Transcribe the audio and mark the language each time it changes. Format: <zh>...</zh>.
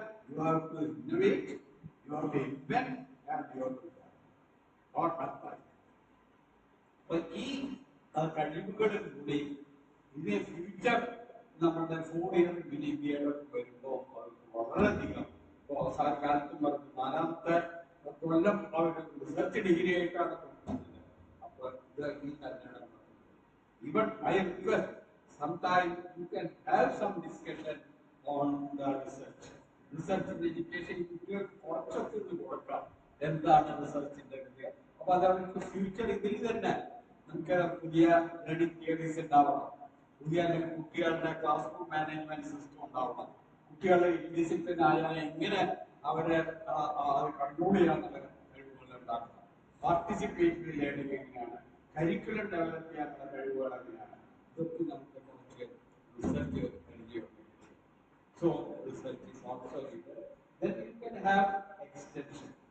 <en>You have to innovate, you have to invent, and you have to not apply.</en> <ml>അപ്പൊ ഈ കഴിവുകളിൽ കൂടി ഇനി ഫ്യൂച്ചർ നമ്മുടെ 4 ഇയർ ബിലിബിയുടെ വരുമ്പോൾ വളരെയധികം ഇപ്പോൾ അവസാന കാലത്തും പറഞ്ഞു 4ാമത്തെ കൊല്ലം അവർ റിസർച്ച് ഡിഗ്രി ആയിട്ടാണ് കൊടുക്കുന്നത്. അപ്പോൾ ഇത് ഈ തന്നെയാണ്.</ml> <en>Even I request sometimes you can have some discussion on the research. Research in education</en> <ml>കുട്ടികൾക്ക് കുറച്ചൊക്കെ ഇത് കൊടുക്കാം. എന്താണ് റിസർച്ചിന്റെ കാര്യം? അപ്പൊ അതവർക്ക് ഫ്യൂച്ചർ ഇതിൽ തന്നെ നമുക്ക് പുതിയ ലേണിംഗ് തിയറീസ് ഉണ്ടാവണം, പുതിയ കുട്ടികളുടെ ക്ലാസ് റൂം മാനേജ്മെന്റ് സിസ്റ്റം ഉണ്ടാവണം, കുട്ടികളെ ഡിസിപ്ലിൻ ആയാൽ എങ്ങനെ അവരെ കൺട്രോൾ ചെയ്യാനുള്ള കഴിവുകൾ ഉണ്ടാക്കണം, പാർട്ടിസിപ്പേറ്ററി ലേണിംഗ് എങ്ങനെയാണ്, കരിക്കുലം ഡെവലപ്പ് ചെയ്യാനുള്ള കഴിവുകൾ എങ്ങനെയാണ്, ഇതൊക്കെ നമുക്ക് കുറച്ച് റിസർച്ച് കഴിയുകയുള്ളൂ.</ml> <en>So research is also here. Then you can have extension.</en>